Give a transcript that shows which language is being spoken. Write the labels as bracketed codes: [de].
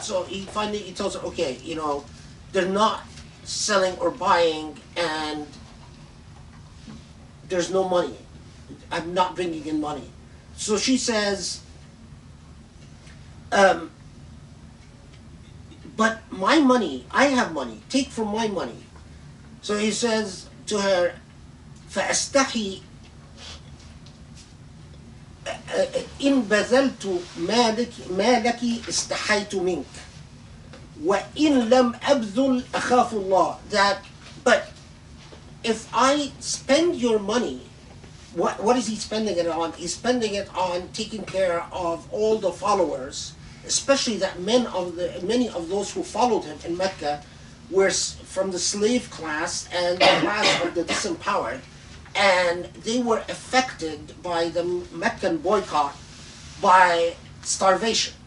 [en] So he tells her, okay, they're not selling or buying, and there's no money. I'm not bringing in money. So she says, but my money, I have money. Take from my money. So he says to her, [ar] فَأَسْتَحِي إِن بَذَلْتُ مَا لَكِ اسْتَحَيْتُ مِنْكَ وَإِن لَمْ أَبْذُلْ أَخَافُ اللَّهِ. [en] But if I spend your money, what is he spending it on? He's spending it on taking care of all the followers, especially that many of those who followed him in Mecca were from the slave class and the class of the disempowered, and they were affected by the Meccan boycott by starvation.